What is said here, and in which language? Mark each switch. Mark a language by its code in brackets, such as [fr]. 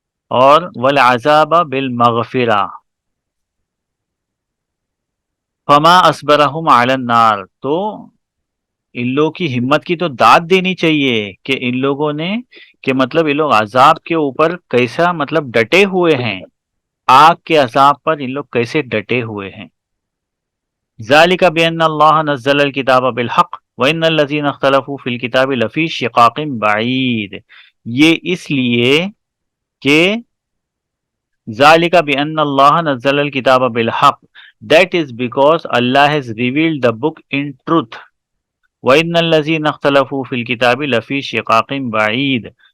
[ar] اور والعذاب بالمغفرہ فما اصبرهم علی النار. [ur] تو ان لوگوں کی ہمت کی تو داد دینی چاہیے کہ ان لوگوں نے، کہ مطلب یہ لوگ عذاب کے اوپر کیسا مطلب ڈٹے ہوئے ہیں، آگ کے عذاب پر ان لوگ کیسے ڈٹے ہوئے ہیں. [ar] ذالک بان اللہ نزل الکتاب بالحق وان الذین اختلفوا فی الکتاب لفی شقاق بعید. [ur] یہ اس لیے کہ [ar] ذالک بان اللہ نزل الکتاب بالحق، [en] that is because Allah has revealed the book in truth. [ar] وَإِنَّ الَّذِينَ اخْتَلَفُوا فِي الْكِتَابِ لَفِي شِقَاقٍ بَعِيدٍ.